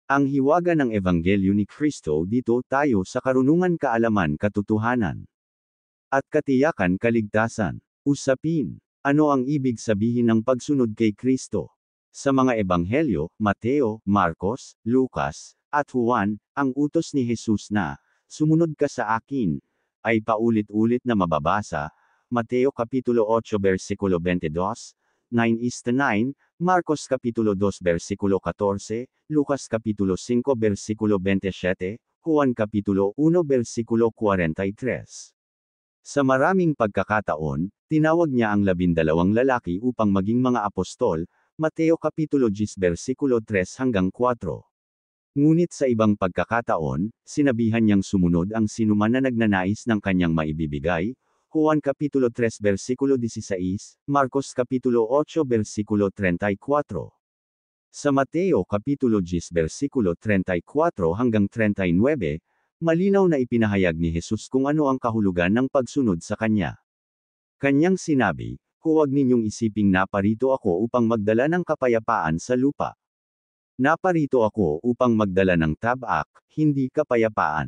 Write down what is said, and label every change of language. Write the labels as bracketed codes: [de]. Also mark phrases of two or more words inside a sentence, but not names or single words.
[tl] Ang hiwaga ng Ebanghelyo ni Kristo dito tayo sa karunungan kaalaman katotohanan at katiyakan kaligtasan. Usapin. Ano ang ibig sabihin ng pagsunod kay Kristo? Sa mga Ebanghelyo, Mateo, Marcos, Lucas, at Juan, ang utos ni Jesus na, "Sumunod ka sa akin," ay paulit-ulit na mababasa. Mateo Kapitulo 8 versikulo 22, 9:9, Marcos Kapitulo 2 versikulo 14, Lucas Kapitulo 5 versikulo 27, Juan Kapitulo 1 versikulo 43. Sa maraming pagkakataon, tinawag niya ang 12 lalaki upang maging mga apostol, Mateo Kapitulo 10 versikulo 3 hanggang 4. Ngunit sa ibang pagkakataon, sinabihan niyang sumunod ang sinuman na nagnanais ng kanyang maibibigay, Juan Kapitulo 3 versikulo 16, Marcos Kapitulo 8 versikulo 34. Sa Mateo Kapitulo 10 versikulo 34 hanggang 39, malinaw na ipinahayag ni Jesus kung ano ang kahulugan ng pagsunod sa kanya. Kanyang sinabi, "Huwag ninyong isiping naparito ako upang magdala ng kapayapaan sa lupa. Naparito ako upang magdala ng tabak, hindi kapayapaan.